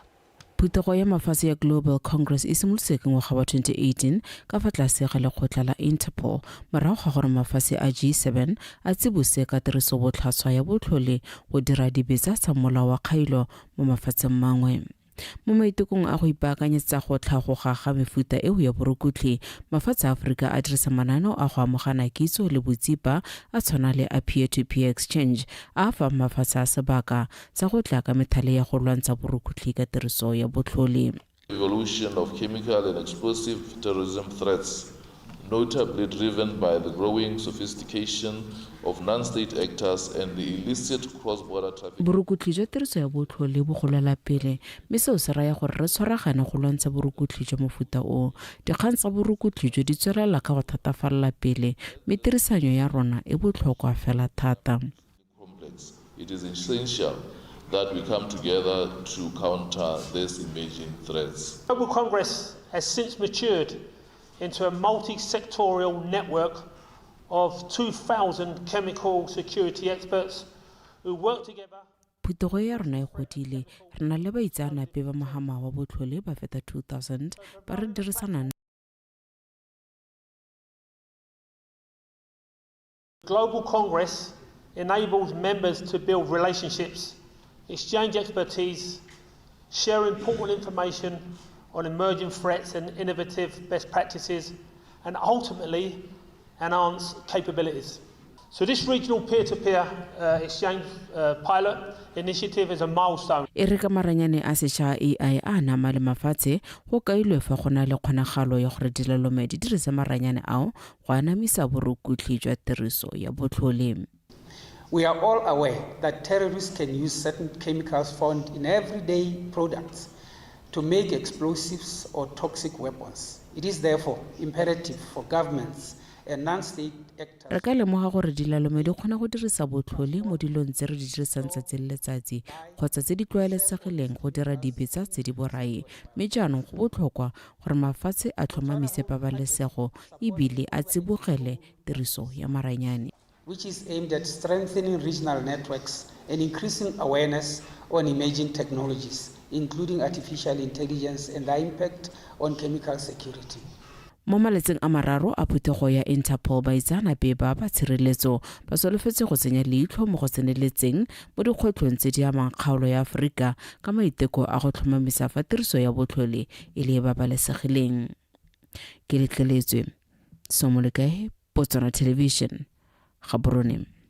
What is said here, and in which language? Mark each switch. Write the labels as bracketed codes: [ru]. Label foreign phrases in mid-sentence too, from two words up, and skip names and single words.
[tn] Phutego ya mafatshe ya Global Congress e simolotse ka ngwaga wa 2018 ka fa tlase ga lekgotla la Interpol morago ga gore mafatshe a G7 a tsibose ka tiriso botlhaswa ya botlhole go dira dibetsa tsa molao wa kgailo mo mafatsheng mangwe. Mo maitekong a go ipaakanyetsa go tlhagoga ga mefuta eo ya borukhutlhi mafatshe a Afrika a dirisa mananeo a go amogana kitso le botsipa a tshwana le a [en] peer-to-peer exchange [tn] a fa mafatshe a sebaka tsa go tla ka methale ya go lwantsha borukhutlhi ka tiriso ya botlhole. [en] Evolution of chemical and explosive terrorism threats, notably driven by the growing sophistication of non-state actors and the illicit cross-border trafficking. [tn] Borukhutlhi jwa tiriso ya botlhole bo golela pele mme seo se raya gore re tshwaragane go lwantsha borukhutlhi jwa mofuta o. Dikgang tsa borukhutlhi jwa di tswelela ka go thatafalela pele mme tirisanyo ya rona e botlhokwa fela thata. [en] It is essential that we come together to counter these emerging threats. Global Congress has since matured into a multi-sectorial network of 2,000 chemical security experts who work together. [tn] Phutego ya rona e godile re na le baitsanape ba mogama wa botlhole ba feta 2,000 ba re dirisana. [en] Global Congress enables members to build relationships, exchange expertise, share important information on emerging threats and innovative best practices, and ultimately enhance capabilities. So this regional peer-to-peer exchange pilot initiative is a milestone. [tn] E re ka maranyane a setšha AI a nama le mafatshe go kailwe fa go na le kgonagalo ya gore dilalome di dirise maranyane ao go anamisa borukutli jwa tiriso ya botlhole. [en] We are all aware that terrorists can use certain chemicals found in everyday products to make explosives or toxic weapons. It is therefore imperative for governments and non-state actors. [tn] Re ka lemoga gore dilalome di kgona go dirisa botlhole mo dilong tse re di dirisang tsatsi le letsatsi kgotsa tse di tlwaelesegileng go dira dibetsa tse di borai, mme jaanong go botlhokwa gore mafatshe a tlhomamise pabalesego ebile a tsibogele tiriso ya maranyane, [en] which is aimed at strengthening regional networks and increasing awareness on emerging technologies, including artificial intelligence and the impact on chemical security. [tn] Mo maletseng a mararo a phuthego ya Interpol baitsanape ba tshireletso ba solofetse go tsenya leitlho mo go tseneletseng mo dikgwetlhong tse di amang kgaolo ya Aforika ka maiteko a go tlhomamisa fa tiriso ya botlhole e le babalesegileng. Ke letleletswe Somolekae, Botswana Television, Gaborone.